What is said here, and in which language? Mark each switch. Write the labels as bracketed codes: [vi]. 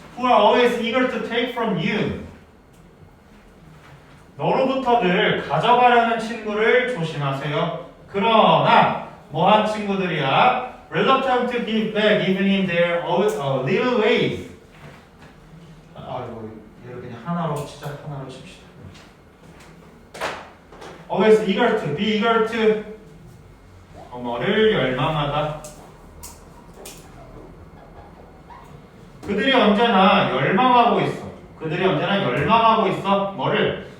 [en] Who are always eager to take from you. [ko] 너로부터 늘 가져가려는 친구를 조심하세요. 그러나 뭐한 친구들이야? [en] Reluctant to give back even in their little ways. [ko] 아이고 얘를 그냥 하나로 치자. 하나로 칩시다. [en] Always eager to, be eager to. [ko] 뭐를 열망하다. 그들이 언제나 열망하고 있어. 그들이 언제나 열망하고 있어. 뭐를?